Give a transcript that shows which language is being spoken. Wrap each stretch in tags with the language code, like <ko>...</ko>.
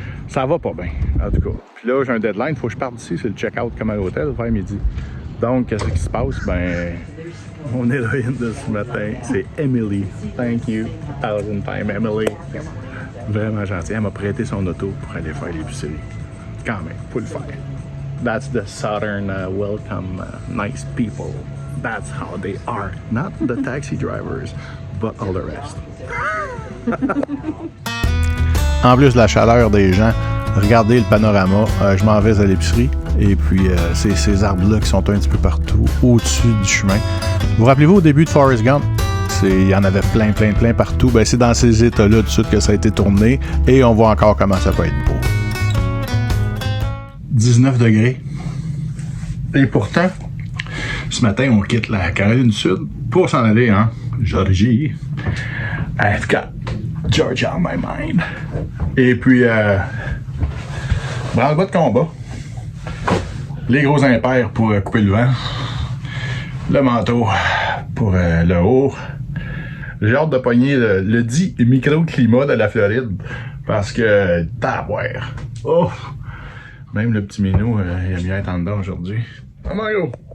<fr>Ça va pas bien, en tout cas. Puis là, j'ai un deadline, il faut que je parte d'ici, c'est le check-out comme à l'hôtel, vers midi. Donc, qu'est-ce qui se passe? Ben, mon héroïne de ce matin, c'est Emily.</fr> <en>Thank you, 1000 times, Emily.</en> <fr>Vraiment gentille. Elle m'a prêté son auto pour aller faire l'épicerie. Quand même, faut le faire.</fr> <en>That's the Southern welcome, nice people. That's how they are. Not the taxi drivers, but all the rest.</en> <fr>En plus de la chaleur des gens, regardez le panorama. Je m'en vais à l'épicerie. Et puis, ces arbres-là qui sont un petit peu partout, au-dessus du chemin. Vous rappelez-vous au début de Forrest Gump? Il y en avait plein partout. Ben, c'est dans ces états-là tout de suite que ça a été tourné. Et on voit encore comment ça peut être beau. 19 degrés. Et pourtant, ce matin, on quitte la Caroline du Sud pour s'en aller en Georgie.</fr> <en>I've got Georgia on my mind.</en> <fr>Et puis, branle-bas de combat. Les gros impairs pour couper le vent. Le manteau pour le haut. J'ai hâte de pogner le dit microclimat de la Floride. Parce que, tabouère. Oh! Même le petit minou, il a mieux être en dedans aujourd'hui.</fr> <en>Oh my god!</en>